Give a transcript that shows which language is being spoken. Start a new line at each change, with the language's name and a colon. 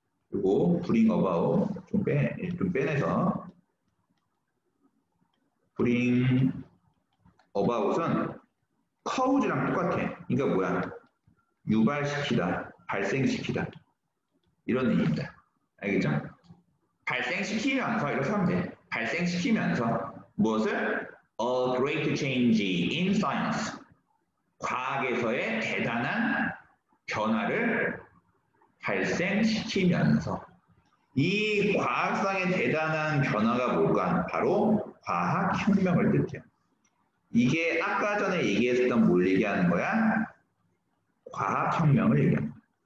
Korean: 그리고 bring about 좀 빼내서 bring about은 cause랑 똑같아. 그러니까 뭐야? 유발시키다, 발생시키다. 이런 의미입니다. 알겠죠? 발생시키면서 이렇게 하면 돼. 발생시키면서 무엇을?
English: A great change in science.
Korean: 과학에서의 대단한 변화를 발생시키면서. 이 과학상의 대단한 변화가 뭘까? 바로 과학혁명을 뜻해요. 이게 아까 전에 얘기했던 뭘 얘기하는 거야? 과학혁명을 얘기하는 거야.